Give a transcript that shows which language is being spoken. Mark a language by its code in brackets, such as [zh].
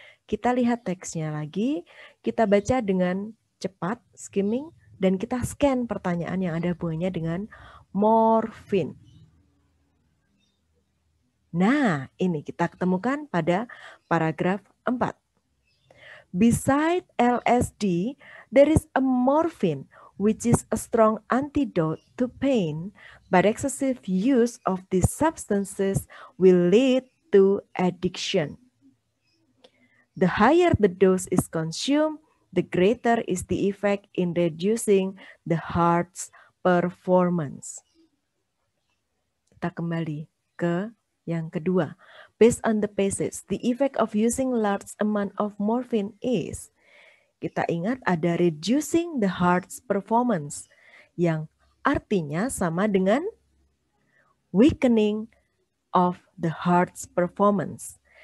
[id] Kita lihat teksnya lagi, kita baca dengan cepat, skimming, dan kita scan pertanyaan yang ada hubungannya dengan morphine. Nah, ini kita ketemukan pada paragraf 4. [en] Beside LSD, there is a morphine, which is a strong antidote to pain, but excessive use of these substances will lead to addiction. The higher the dose is consumed, the greater is the effect in reducing the heart's performance. [id] Kita kembali ke yang kedua. [en] Based on the passage, the effect of using large amount of morphine is, [id] kita ingat ada [en] reducing the heart's performance, [id] yang artinya sama dengan [en] weakening of the heart's performance.